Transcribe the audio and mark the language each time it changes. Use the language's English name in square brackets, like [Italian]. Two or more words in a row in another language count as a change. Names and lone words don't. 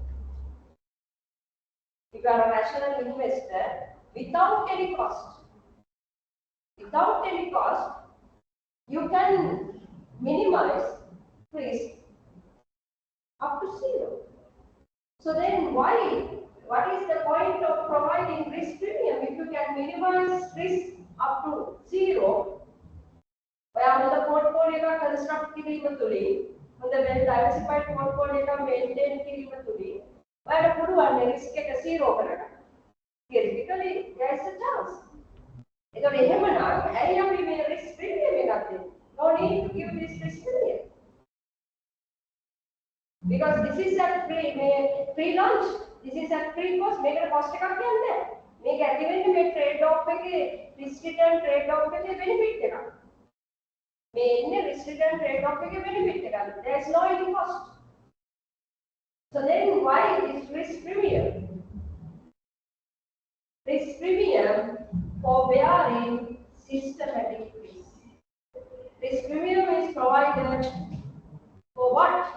[English] If you are a rational investor, without any cost, you can minimize risk up to zero. So then what is the point of providing risk premium if you can minimize risk up to zero? [Sinhala] ඔයා හොඳ portfolio එකක් construct කිරීම තුලින් හොඳ [English] well diversified portfolio [Sinhala] එකක් maintain කිරීම තුලින් ඔයාලට පුළුවන් risk එක zero කරගන්න. [English] Theoretically there is a chance. [Sinhala] ඒතකොට එහෙමනම් ඇයි අපි මේ [English] risk premium [Sinhala] එකක් දෙන්නේ? [English] No need to give this risk premium. Because this is a free lunch. This is a free cost. [Sinhala] මේකට cost එකක් කියන්නේ නැහැ. මේක ඇති වෙන්නේ මේ [English] trade off [Sinhala] එකේ [English] risk return trade off [Sinhala] එකේ benefit එකක්. මේ ඉන්නේ [English] risk return trade off [Sinhala] එකේ benefit එකක්. [English] There is no any cost. So then why is risk premium? Risk premium for bearing systematic risk. Risk premium is provided for what?